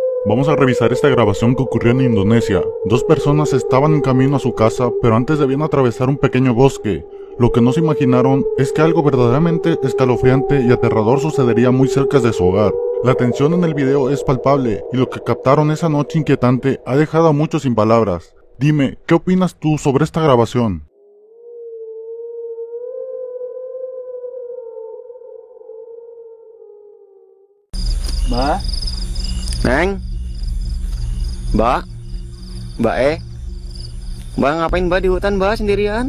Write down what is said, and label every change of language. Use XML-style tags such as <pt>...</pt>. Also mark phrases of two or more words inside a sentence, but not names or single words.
<es>Vamos a revisar esta grabación que ocurrió en Indonesia. Dos personas estaban en camino a su casa, pero antes debían atravesar un pequeño bosque. Lo que no se imaginaron es que algo verdaderamente escalofriante y aterrador sucedería muy cerca de su hogar. La tensión en el video es palpable, y lo que captaron esa noche inquietante ha dejado a muchos sin palabras. Dime, ¿qué opinas tú sobre esta grabación?</es> <id>Mbak, Neng, Mbak, Mbak ngapain Mbak di hutan Mbak sendirian?</id>